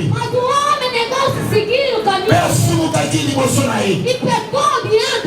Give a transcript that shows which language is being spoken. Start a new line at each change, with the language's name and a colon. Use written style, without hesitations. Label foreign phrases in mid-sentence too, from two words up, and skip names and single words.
Portuguese: Mas o homem negou-se seguir o
Lingala: Mpe
Portuguese: caminho
Lingala: asulukaki liboso na ye.
Portuguese: e pecou diante